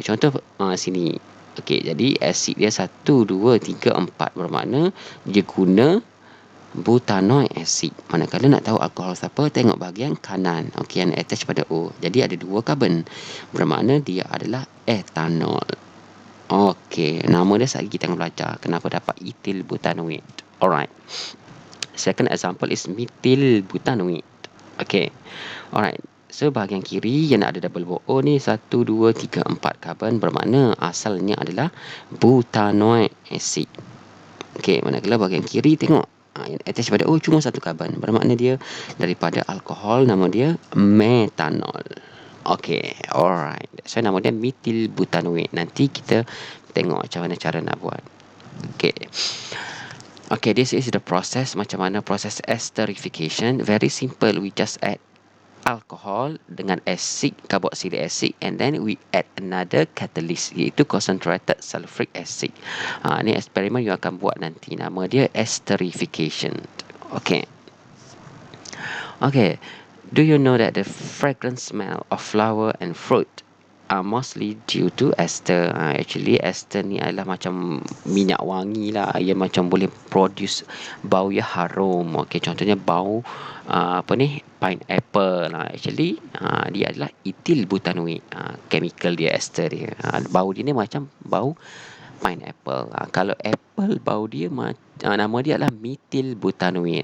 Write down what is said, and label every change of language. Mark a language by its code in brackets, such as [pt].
[ms] Contoh sini. Okey, jadi acid dia 1 2 3 4, bermakna dia guna butanoic acid. Manakala nak tahu alkohol siapa, tengok bahagian kanan. Okey, yang attach pada O. Jadi ada dua karbon, bermakna dia adalah etanol. Okey, nama dia sekali kita akan belajar kenapa dapat etil butanoate. Alright. [en] Second example is methyl butanoate. [ms] Okey. Alright. So bahagian kiri yang ada double bond O ni 1 2 3 4 karbon, bermakna asalnya adalah butanoic acid. Okey, manakala bahagian kiri tengok yang attach pada O cuma satu karbon, bermakna dia daripada alkohol, nama dia metanol. Okay, alright. So nama dia methyl butanoate. Nanti kita tengok macam mana cara nak buat. Okay. [en] Okay, this is the process. [ms] Macam mana proses esterification. [en] Very simple. We just add alcohol dengan acid, carboxylic acid, and then we add another catalyst iaitu concentrated sulfuric acid. [ms] Ni eksperimen yang akan buat nanti, nama dia esterification. Okay. [en] Do you know that the fragrant smell of flower and fruit are mostly due to ester? [ms] Actually ester ni adalah macam minyak wangi lah. Ia macam boleh produce bau yang harum. Okay, contohnya bau pineapple. Actually dia adalah ethyl butanoate. Chemical dia, ester dia. Bau dia ni macam bau pineapple. Kalau apple, bau dia nama dia adalah methyl butanoate.